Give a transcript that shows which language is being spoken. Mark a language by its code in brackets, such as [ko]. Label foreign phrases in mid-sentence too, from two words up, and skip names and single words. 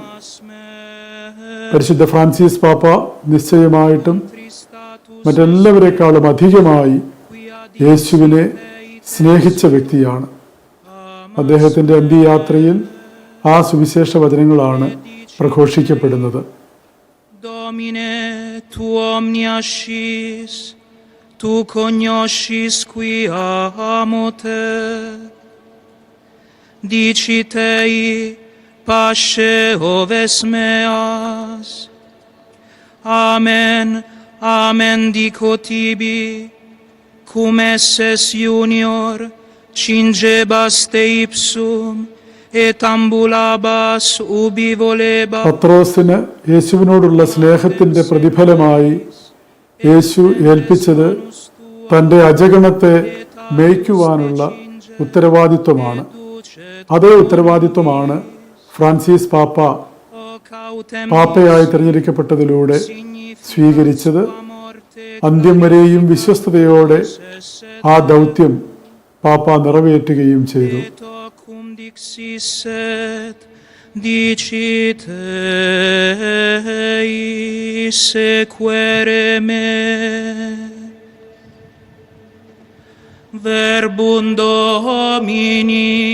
[ml] പരിശുദ്ധ ഫ്രാൻസിസ് പാപ്പ നിശ്ചയമായിട്ടും മറ്റെല്ലാവരെക്കാളും അധികമായി യേശുവിനെ സ്നേഹിച്ച വ്യക്തിയാണ്. അദ്ദേഹത്തിൻ്റെ അന്ത്യയാത്രയിൽ ആ സുവിശേഷ വചനങ്ങളാണ് പ്രഘോഷിക്കപ്പെടുന്നത്. [la] Domine, tu omnia scis, tu cognoscis quia amo te. Dicit ei, pasce oves meas. Amen, amen dico tibi, cum esses junior, cingebas te ipsum, et ambulabas ubi volebas. [ml] പത്രോസിന് യേശുവിനോടുള്ള സ്നേഹത്തിന്റെ പ്രതിഫലമായി യേശു ഏൽപ്പിച്ചത് തൻ്റെ അജഗണത്തെ മേയ്ക്കുവാനുള്ള ഉത്തരവാദിത്വമാണ്. അതേ ഉത്തരവാദിത്വമാണ് ഫ്രാൻസിസ് പാപ്പ പാപ്പയായി തിരഞ്ഞെടുക്കപ്പെട്ടതിലൂടെ സ്വീകരിച്ചത്. അന്ത്യം വരെയും വിശ്വസ്തയോടെ ആ ദൗത്യം പാപ്പ നിറവേറ്റുകയും ചെയ്തു. [la] Dicit ei sequere me. Verbum Domini.